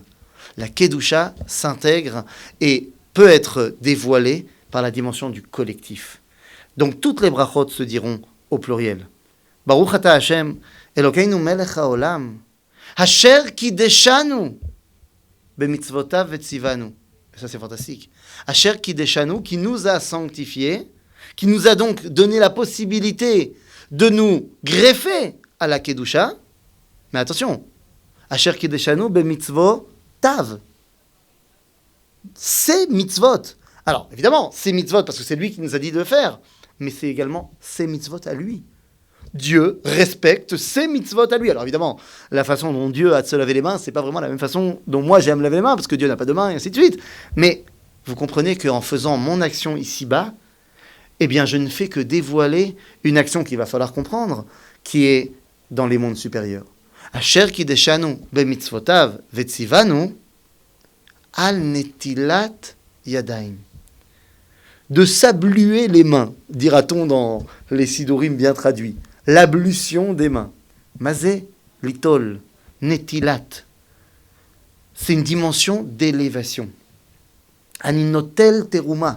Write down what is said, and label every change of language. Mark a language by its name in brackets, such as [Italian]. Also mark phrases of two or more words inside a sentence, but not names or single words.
[French] La Kedusha s'intègre et peut être dévoilée par la dimension du collectif. Donc toutes les brachot se diront au pluriel. [Hebrew] ברוך אתה השם, אלוקינו מלך העולם, אשר קדשנו, במצוותיו וציוונו. [French] Ça c'est fantastique. [Hebrew] אשר קדשנו, [French] qui nous a sanctifiés, qui nous a donc donné la possibilité de nous greffer à la Kedusha. Mais attention, [Hebrew] אשר קדשנו במצוותיו. [French] C'est mitzvot. Alors, évidemment, c'est mitzvot parce que c'est lui qui nous a dit de le faire, mais c'est également ses mitzvot à lui. Dieu respecte ses mitzvot à lui. Alors évidemment, la façon dont Dieu a de se laver les mains, c'est pas vraiment la même façon dont moi j'ai à me laver les mains, parce que Dieu n'a pas de mains, et ainsi de suite. Mais vous comprenez qu'en faisant mon action ici-bas, eh bien je ne fais que dévoiler une action qu'il va falloir comprendre, qui est dans les mondes supérieurs. [Hebrew] אשר קדשנו במצוותיו וציוונו על נטילת ידיים. [French] De s'abluer les mains, dira-t-on dans les sidurim bien traduits. L'ablution des mains. [Hebrew] מה זה, ליטול, נטילת. [French] C'est une dimension d'élévation. [Hebrew] אני נוטל תרומה.